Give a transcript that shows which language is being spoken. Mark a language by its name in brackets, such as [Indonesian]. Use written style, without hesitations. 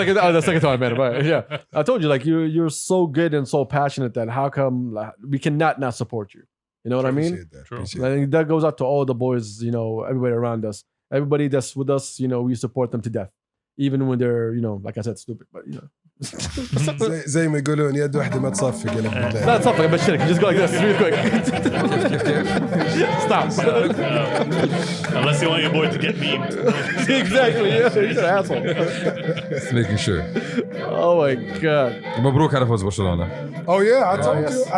[English] second. Oh, the second time I met him. Right? Yeah, I told you, like you're so good and so passionate that how come like, we cannot not support you? You know what I mean? Appreciate that. True. Appreciate I that. think that goes out to all the boys. You know, everybody around us, everybody that's with us. You know, we support them to death, even when they're, you know, like I said, stupid. But you know, [Arabic] زي ما يقولون يد واحدة ما تصفق يا لك بالله. [English] that's something. But shit, just go like this, real quick. Stop. Unless you want your boy to get memed. Exactly. Yeah, you're an asshole. Just making sure. Oh my god. [Arabic] مبروك على فوز برشلونة. [English] Oh yeah, I told yes.